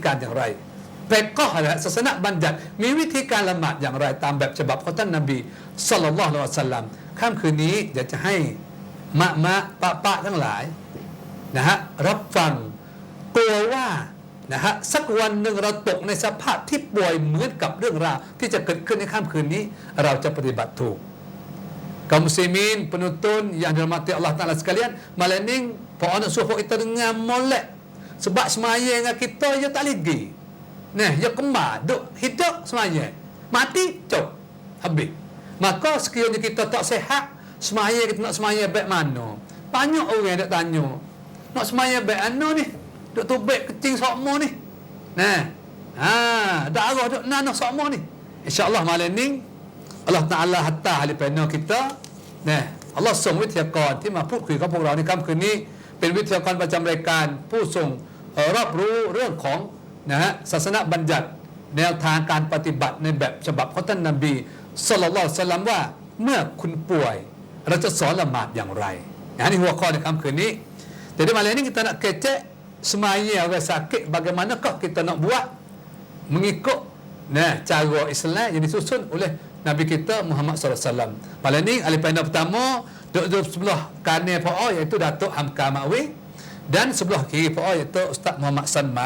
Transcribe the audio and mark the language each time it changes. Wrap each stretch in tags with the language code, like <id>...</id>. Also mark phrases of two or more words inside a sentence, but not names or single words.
<th>การอย่างไรแต่ก็ศาสนาบัญญัติมีวิธีการละหมาดอย่างไรตามแบบฉบับของท่านนบีศ็อลลัลลอฮุอะลัยฮิวะซัลลัมค่ำคืนนี้อยากจะให้ปะทั้งหลายนะฮะรับฟังกลัวว่านะฮะสักวันหนึ่งเราตกในสภาพที่ป่วยเหมือนกับเรื่องราวที่จะเกิดขึ้นในค่ำคืนนี้เราจะปฏิบัติถูก</th> <ms>kaum muslimin penonton yang dirahmati Allah Taala sekalian malam ni pak nak suruh kita dengar molek sebab semaya dengan kita je tak lagi nah ya kemar duk hidup semaya mati cop habis maka sekiranya kita tak sihat semaya kita nak semaya baik mana banyak orang nak tanya nak semaya baik mana ni duk tubik kecing sokmo ni nah darah duk nanah sokmo ni insyaallah malam ni Allah Ta'ala</ms> <th>หัตตาให้เป็นน้องkita นะอัลลอฮ์ส่งวิทยากรที่มาพูดคุยกับพวกเราในค่ำคืนนี้เป็นวิทยากรประจำรายการผู้ทรงรอบ รู้เรื่องของนะฮะศาสนาบัญญัติแนวทางการปฏิบัติในแบบฉบับของท่านนบีศ็อลลัลลอฮุอะลัยฮิวะซัลลัมว่าเมื่อคุณป่วยเราจะสอนละหมาดอย่างไรนี่หัวข้อในค่ำคืนนี้</th> <ms>jadi malam ini kita nak kecek semaya orang sakit bagaimanakah kita nak buat mengikut cara Islam yang disusun oleh Nabi kita Muhammad sallallahu alaihi wasallam. Malam ni ahli panel pertama duduk sebelah kanan Pak O iaitu Datuk Hamka Makwi dan sebelah kiri Pak O iaitu Ustaz Muhammad Sanman.</ms>